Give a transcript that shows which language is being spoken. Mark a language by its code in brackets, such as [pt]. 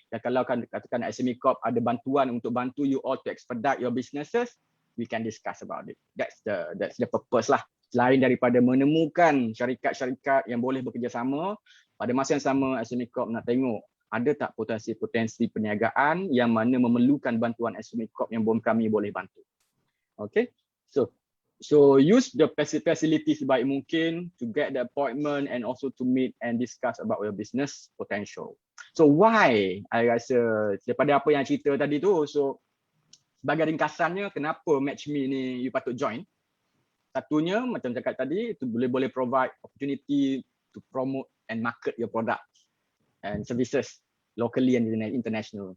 [ms] Dan kalau katakan SME Corp ada bantuan untuk bantu [en] you all to expedite your businesses, we can discuss about it. That's the purpose lah. [ms] Selain daripada menemukan syarikat-syarikat yang boleh bekerjasama, pada masa yang sama SME Corp nak tengok ada tak potensi-potensi perniagaan yang mana memerlukan bantuan SME Corp yang kami boleh bantu. [en] Okay, so use the facilities [ms] sebaik mungkin [en] to get the appointment and also to meet and discuss about your business potential. [ms] So why, I rasa daripada apa yang cerita tadi tu, so sebagai ringkasannya kenapa MatchMe ni you patut join. Satunya macam cakap tadi, itu boleh [en] provide opportunity to promote and market your product and services locally and international.